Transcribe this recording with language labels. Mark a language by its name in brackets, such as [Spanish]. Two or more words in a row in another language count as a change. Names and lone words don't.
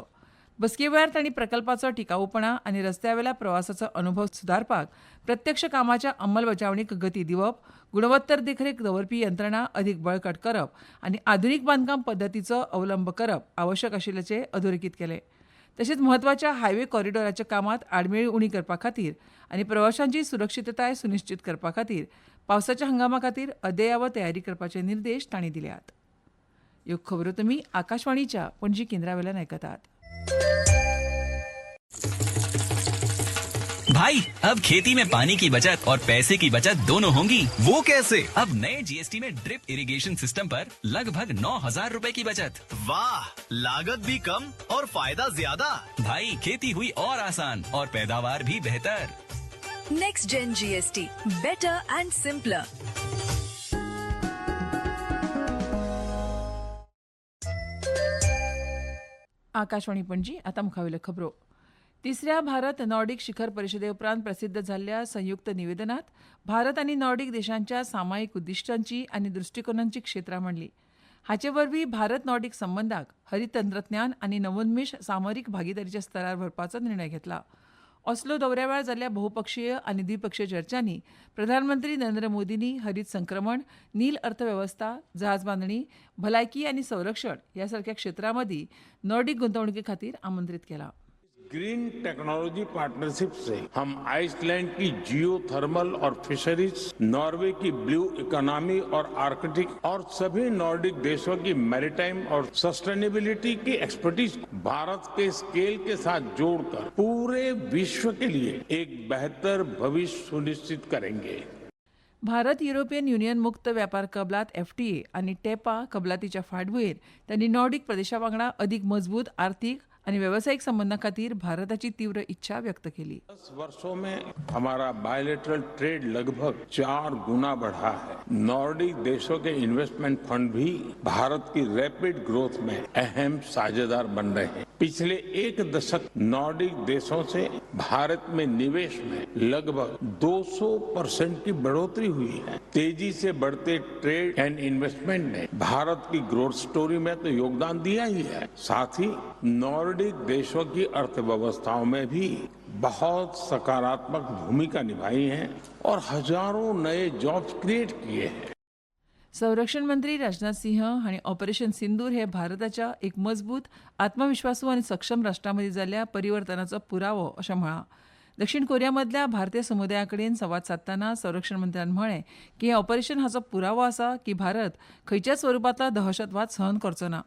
[Konkani] बसके वेळार तांणी प्रकल्पाचो टिकाऊपणा आनी रस्त्यावेल्या प्रवासाचो अनुभव सुदारपाक प्रत्यक्ष कामाच्या अंमलबजावणीक गती दिवप, गुणवत्तर देखरेख दवरपी यंत्रणा अदीक बळकट करप आनी आधुनीक बांदकाम पद्दतीचो अवलंब करप आवश्यक आशिल्ल्याचें अधोरेखीत केलें. तशेंच म्हत्वाच्या हायवे कॉरिडॉराच्या कामांत आडमेळी उणी करपा खातीर आनी प्रवाशांची सुरक्षीतताय सुनिश्चित करपा खातीर पावसाच्या हंगामा खातीर अद्ययावत तयारी करपाचे निर्देश तांणी दिल्यात. ह्यो खबरो तुमी आकाशवाणीच्या पणजी केंद्रावेल्यान आयकतात. [Hindi] भाई, अब खेती में पानी की बचत और पैसे की बचत दोनों होंगी। वो कैसे? अब नए GST में [English] drip irrigation system [Hindi] पर लगभग 9,000 रुपए की बचत। वाह, लागत भी कम और फायदा ज्यादा। भाई, खेती हुई और आसान और पैदावार भी बेहतर। [English] Next Gen GST, better and simpler. [Konkani] आकाशवाणी पणजी आतां मुखावेल्यो खबरो. तिसऱ्या भारत नॉर्डिक शिखर परिशदे उपरांत प्रसिद्ध जाल्ल्या संयुक्त निवेदनात भारत आनी नॉर्डिक देशांच्या सामायिक उद्दिश्टांची आनी दृश्टिकोनांची क्षेत्रां मांडली. हाचे वरवीं भारत नॉर्डिक संबंधाक हरीत तंत्रज्ञान आनी नवोन्मेश सामरीक भागीदारीच्या स्तरार व्हरपाचो निर्णय घेतला. ऑस्लो दौऱ्यावेळार जाल्ल्या बहुपक्षीय आनी द्विपक्षीय चर्चांनी प्रधानमंत्री नरेंद्र मोदींनी हरीत संक्रमण, नील अर्थवेवस्था, जहाज बांदणी, भलायकी आनी संरक्षण ह्या सारक्या क्षेत्रां मदीं नॉर्डिक गुंतवणुकी खातीर आमंत्रीत केलां. [English] green technology partnership [Hindi] से हम आइसलैंड की जियोथर्मल और फिशरीज, नॉर्वे की [English] blue economy [Hindi] और आर्कटिक और सभी नॉर्डिक देशों की मैरीटाइम और सस्टेनेबिलिटी की एक्सपर्टीज भारत के स्केल के साथ जोड़कर पूरे विश्व के लिए एक बेहतर भविष्य सुनिश्चित करेंगे. [Konkani] भारत युरोपियन युनियन मुक्त व्यापार कबलात FTA आनी टेपा कबलातीच्या फाटभुंयेर तांणी नॉर्डिक प्रदेशा वांगडा अदीक मजबूत आर्थीक आनी वेवसायीक संबंधां खातीर भारताची तीव्र इच्छा व्यक्त केली. [Hindi] 10 वर्षों में हमारा [English] bilateral trade [Hindi] लगभग 4 गुना बढ़ा है. नॉर्डिक देशों के [English] investment fund [Hindi] भी भारत की [English] rapid growth [Hindi] में अहम साझेदार बन रहे हैं. पिछले एक दशक नॉर्डिक देशों से भारत में निवेश में लगभग 200% की बढ़ोतरी हुई है. तेजी से बढ़ते [English] trade and investment [Hindi] ने भारत की [English] growth story [Hindi] में तो योगदान दिया ही है, साथ ही नॉर्डिक देशों की अर्थव्यवस्थाओं में भी बहुत सकारात्मक भूमिका निभाई है और हजारों नए [English] jobs create [Hindi] किए हैं. [Konkani] संरक्षण मंत्री राजनाथ सिंह हांणी ऑपरेशन सिंदूर हे भारताच्या एक मजबूत, आत्मविश्वासू आनी सक्षम राष्ट्रांमदी जाल्ल्या परिवर्तनाचो पुरावो अशें म्हळां. दक्षिण कोरियामधल्या भारतीय समुदाया कडेन संवाद साधतना संरक्षण मंत्र्यान म्हळें की हें ऑपरेशन हाचो पुरावो आसा की भारत खंयच्याच स्वरुपातलो दहशतवाद सहन करचो ना.